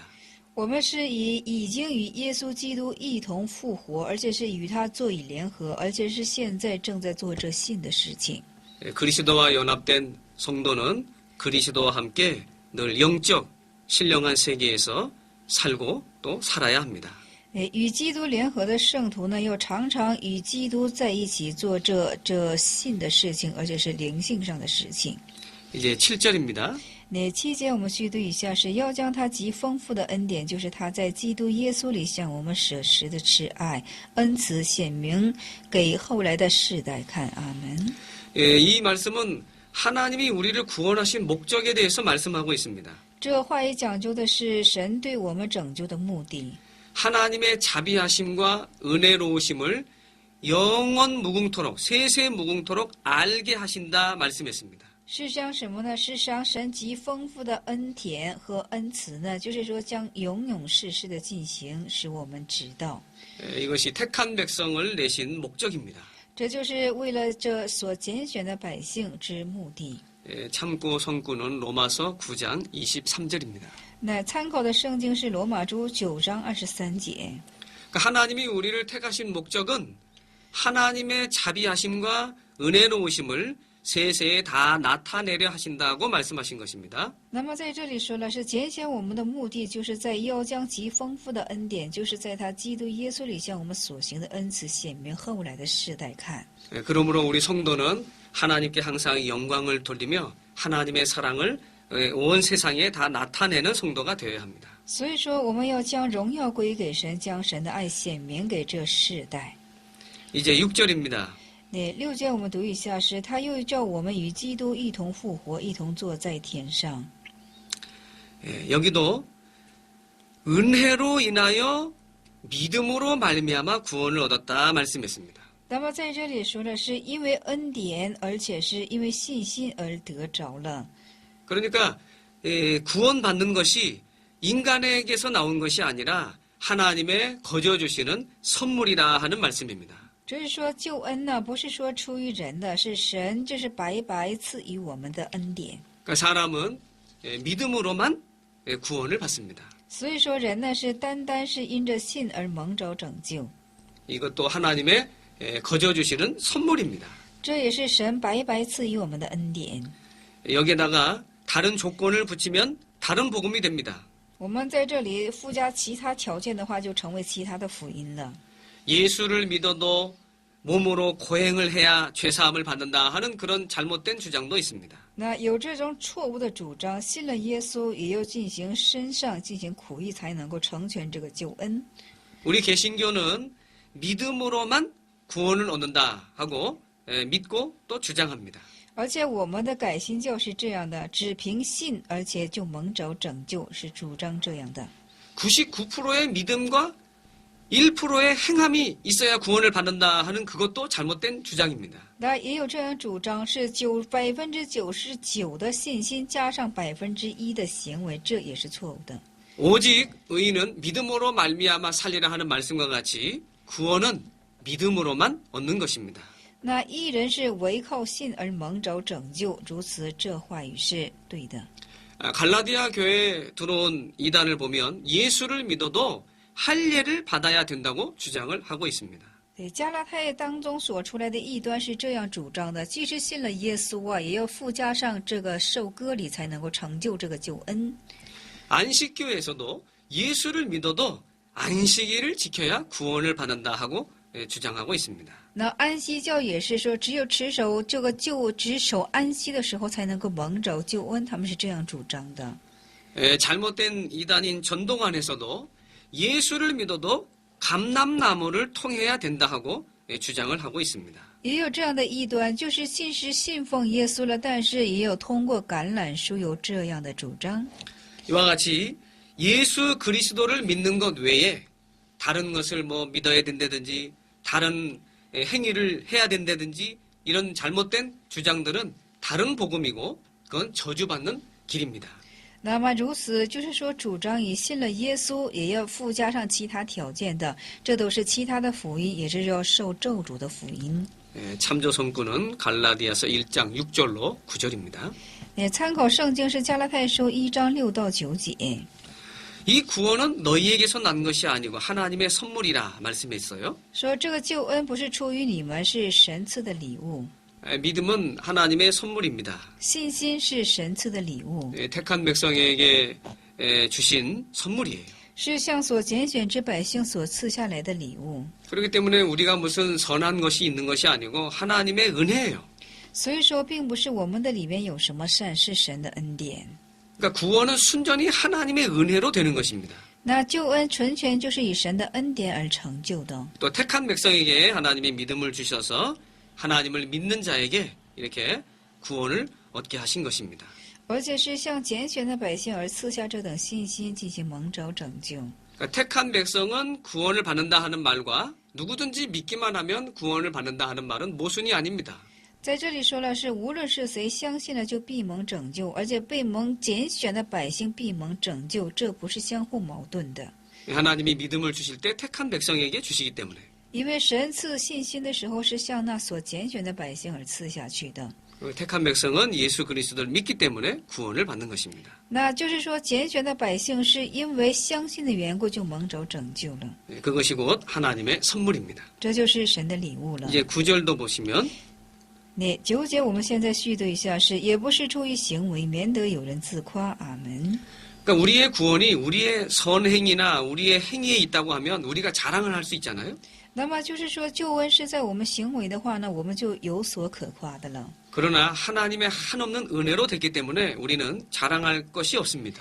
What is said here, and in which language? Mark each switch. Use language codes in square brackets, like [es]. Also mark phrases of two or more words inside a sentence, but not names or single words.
[zh] 我们是已经与耶稣基督一同复活，而且是与他坐以联合，而且是现在正在做这信的事情。 [ko] 그리스도와 연합된 성도는 그리스도와 함께 늘 영적 신령한 세계에서 살고 또 살아야 합니다. [zh] 与基督联合的圣徒呢，要常常与基督在一起做这信的事情，而且是灵性上的事情。 [ko] 이제 7절입니다. [zh] 那7节我们续读一下是：要将他极丰富的恩典，就是他在基督耶稣里向我们舍实的慈爱恩慈显明给后来的世代看。阿门。 [ko] 이 말씀은 하나님이 우리를 구원하신 목적에 대해서 말씀하고 있습니다. [zh] 这话语讲究的是神对我们拯救的目的。 [ko] 하나님의 자비하심과 은혜로우심을 영원 무궁토록 세세 무궁토록 알게 하신다 말씀했습니다. [zh] 是将什么呢？是将神极丰富的恩典和恩慈呢？就是说将永永世世的进行，使我们知道。 [ko] 이것이 택한 백성을 내신 목적입니다. [zh] 这就是为了这所拣选的百姓之目的。 [ko] 참고 성구는 로마서 9장 23절입니다. [zh] 那参考的圣经是罗马书9章23节。 [ko] 하나님이 우리를 택하신 목적은 하나님의 자비하심과 은혜로우심을 세세에 다 나타내려 하신다고 말씀하신 것입니다. [zh] 那么在这里说了，是拣选我们的目的，就是在要将极丰富的恩典，就是在他基督耶稣里向我们所行的恩慈显明后来的世代看。 [ko] 그러므로 우리 성도는 하나님께 항상 영광을 돌리며 하나님의 사랑을 온 세상에 다 나타내는 성도가 되어야 합니다. [zh] 所以说，我们要将荣耀归给神，将神的爱显明给这世代。 [ko] 이제 6절입니다. [zh] 那6节我们读一下是，他又叫我们与基督一同复活，一同坐在天上。 [ko] 여기도 은혜로 인하여 믿음으로 말미암아 구원을 얻었다 말씀했습니다. [zh] 那么在这里说的是因为恩典，而且是因为信心而得着了。 [ko] 그러니까 구원받는 것이 인간에게서 나온 것이 아니라 하나님의 거저 주시는 선물이라 하는 말씀입니다. [zh] 只是说救恩呢，不是说出于人的，是神这是白白赐予我们的恩典。 [ko] 그러니까 사람은 믿음으로만 구원을 받습니다. [zh] 所以说人呢是单单是因着信而蒙着拯救， [ko] 이것도 하나님의 거저 주시는 선물입니다. [zh] 这也是神白白赐予我们的恩典。 [ko] 여기에다가 다른 조건을 붙이면 다른 복음이 됩니다. [zh] 我们在这里附加其他条件的话，就成为其他的福音了。 [ko] 예수를 믿어도 몸으로 고행을 해야 죄사함을 받는다 하는 그런 잘못된 주장도 있습니다. [zh] 那有这种错误的主张，信了耶稣也要进行身上进行苦役，才能够成全这个救恩。 [ko] 우리 개신교는 믿음으로만 구원을 얻는다 하고 믿고 또 주장합니다. [zh] 而且我们的改新教是这样的，只凭信，而且就蒙着拯救，是主张这样的。 [ko] 99%의 믿음과 1%의 행함이 있어야 구원을 받는다 하는 그것도 잘못된 주장입니다. [zh] 那也有这样主张，是99%的信心加上1%的行为，这也是错误的。 [ko] 오직 의인은 믿음으로 말미암아 살리라 하는 말씀과 같이 구원은 믿음으로만 얻는 것입니다. [zh] 那义人是唯靠信而蒙着拯救，如此这话语是对的。 [ko] 갈라디아 교회에 들어온 이단을 보면 예수를 믿어도 할례를 받아야 된다고 주장을 하고 있습니다. [zh] 对，加拉太当中所出来的异端是这样主张的：即使信了耶稣啊，也要附加上这个受割礼，才能够成就这个救恩。 [ko] 안식교에서도 예수를 믿어도 안식일을 지켜야 구원을 받는다 하고 주장하고 있습니다. [zh] 那安息教也是说，只有只守安息的时候，才能够蒙着救恩，他们是这样主张的。 [ko] 잘못된 이단인 전동안에서도 예수를 믿어도 감람나무를 통해야 된다 하고 주장을 하고 있습니다. [zh] 也有这样的异端，就是信奉耶稣了，但是也有通过橄榄树有这样的主张。 [ko] 이와 같이 예수 그리스도를 믿는 것 외에 다른 것을 믿어야 된다든지 다른 행위를 해야 된다든지 이런 잘못된 주장들은 다른 복음이고 그건 저주받는 길입니다. [zh] 那么如此，就是说主张以信了耶稣，也要附加上其他条件的，这都是其他的福音，也是要受咒诅的福音。 [ko] 참조 성구는 갈라디아서 1장 6절로 9절입니다. [zh] 参考圣经是加拉太书1章6到9节。 [ko] 이 구원은 너희에게서 난 것이 아니고 하나님의 선물이라 말씀했어요. [zh] 说这个救恩不是出于你们，是神赐的礼物。 [ko] 믿음은 하나님의 선물입니다. [zh] 信心是神赐的礼物， [ko] 택한 백성에게 주신 선물이에요. [zh] 是向所拣选之百姓所赐下来的礼物。 [ko] 그렇기 때문에 우리가 무슨 선한 것이 있는 것이 아니고 하나님의 은혜예요. [zh] 所以说，并不是我们的里面有什么善，是神的恩典。 [ko] 그러니까 구원은 순전히 하나님의 은혜로 되는 것입니다. [zh] 那救恩纯全就是以神的恩典而成就的。 [ko] 또 택한 백성에게 하나님의 믿음을 주셔서 하나님을 믿는 자에게 이렇게 구원을 얻게 하신 것입니다. [zh] 而且是向拣选的百姓而赐下这等信心，进行蒙召拯救。 [ko] 그러니까 택한 백성은 구원을 받는다 하는 말과 누구든지 믿기만 하면 구원을 받는다 하는 말은 모순이 아닙니다. [zh] 在这里说了是，无论是谁相信了就必蒙拯救，而且被蒙拣选的百姓必蒙拯救，这不是相互矛盾的。 [ko] 하나님이 믿음을 주실 때 택한 백성에게 주시기 때문에 [zh] 因为神赐信心的时候是向那所拣选的百姓而赐下去的。 [ko] 택한 백성은 예수 그리스도를 믿기 때문에 구원을 받는 것입니다. [zh] 那就是说，拣选的百姓是因为相信的缘故就蒙着拯救了， [ko] 그것이 곧 하나님의 선물입니다. [zh] 这就是神的礼物了。 [ko] 이제 9절도 보시면 [zh] 那9节我们现在续读一下是，也不是出于行为，免得有人自夸。阿门。 [ko] 그러니까 우리의 구원이 우리의 선행이나 우리의 행위에 있다고 하면 우리가 자랑을 할 수 있잖아요. [zh] 那么就是说，救恩是在我们行为的话呢，我们就有所可夸的了。 [ko] 그러나 하나님의 한없는 은혜로 됐기 때문에 우리는 자랑할 것이 없습니다.